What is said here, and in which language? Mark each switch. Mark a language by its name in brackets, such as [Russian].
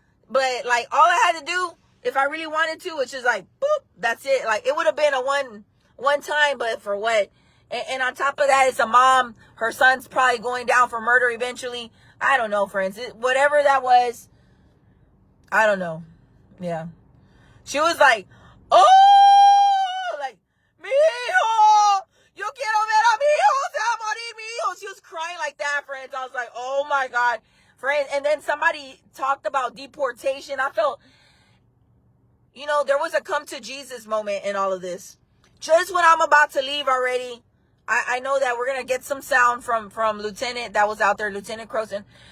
[English] But, like, all I had to do, if I really wanted to, which is like, boop, that's it. Like, it would have been a one time, but for what? And on top of that, it's a mom. Her son's probably going down for murder eventually. I don't know, friends. Whatever that was, I don't know. Yeah. She was like, oh, like, [Spanish] mi hijo, yo quiero ver a mi hijo, se va a morir mi hijo. [English] She was crying like that, friends. I was like, oh my God. Friend, and then somebody talked about deportation. I felt, you know, there was a come to Jesus moment in all of this. Just when I'm about to leave already, I know that we're gonna get some sound from Lieutenant that was out there, Lieutenant Croson.